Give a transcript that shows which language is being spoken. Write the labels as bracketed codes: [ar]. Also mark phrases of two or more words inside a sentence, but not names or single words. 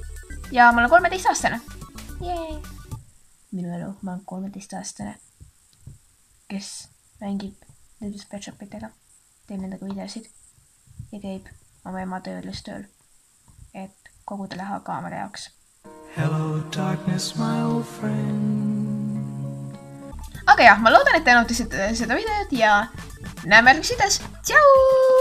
[et] Ja ma olen 13-aastane. Jee! Minu elu, ma olen 13-aastane, kes mängib nendest Pet Shopitega, teeb nendega videosid ja käib oma ema tööl, et koguda läha kaamera jaoks. [en] Hello darkness, my old friend. [et] Aga jah, ma loodan, et te nautisite seda videot ja näeme järgmises videos. Tšau!